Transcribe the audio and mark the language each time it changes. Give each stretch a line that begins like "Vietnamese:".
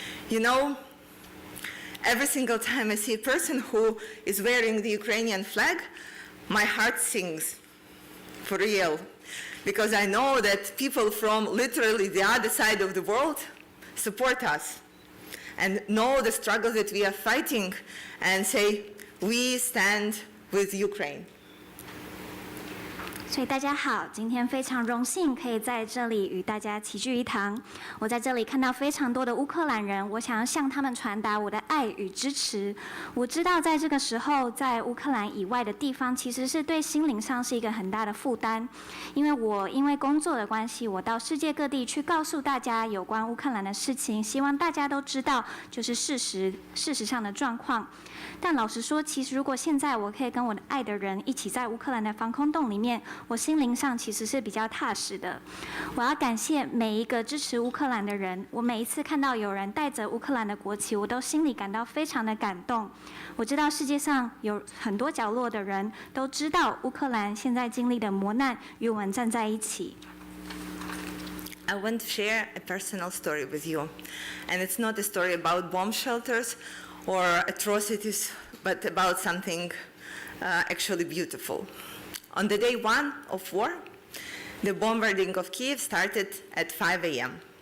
English: You know, every single time I see a person who is wearing the Ukrainian flag, my heart sings, for real. Because I know that people from literally the other side of the world support us and know the struggle that we are fighting and say, we stand with Ukraine.
Chinese: 所以大家好，今天非常荣幸可以在这里与大家齐聚一堂。我在这里看到非常多的乌克兰人，我想要向他们传达我的爱与支持。我知道在这个时候，在乌克兰以外的地方，其实是对心灵上是一个很大的负担。因为工作的关系，我到世界各地去告诉大家有关乌克兰的事情，希望大家都知道就是事实上的状况。但老实说，其实如果现在我可以跟我的爱的人一起在乌克兰的防空洞里面，我心灵上其实是比较踏实的。我要感谢每一个支持乌克兰的人，我每一次看到有人带着乌克兰的国旗，我都心里感到非常的感动。我知道世界上有很多角落的人都知道乌克兰现在经历的磨难与我们站在一起。
English: I want to share a personal story with you. And it's not a story about bomb shelters or atrocities, but about something actually beautiful. On the day 1 of war, the bombarding of Kyiv started at 5 a.m.